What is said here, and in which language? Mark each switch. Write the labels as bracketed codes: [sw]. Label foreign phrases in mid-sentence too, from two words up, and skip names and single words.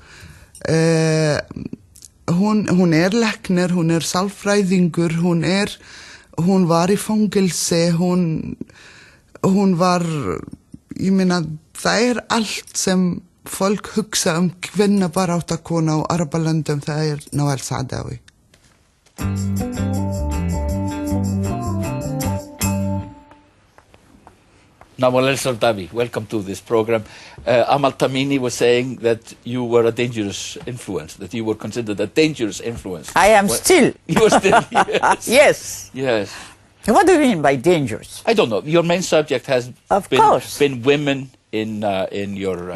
[is] Hún læknir, hún sálfræðingur, hún var í fangelsi, hún var, ég meina, það allt sem fólk hugsa kvennabaráttakona á Arabalöndum, það Noel Saadawi. Noel Saadawi, [en] welcome to this program. Amal Tamimi was saying that you were a dangerous influence, that you were considered a dangerous influence. I am still. You are still, yes. Yes. Yes. What do you mean by dangerous? I don't know. Your main subject has been women in your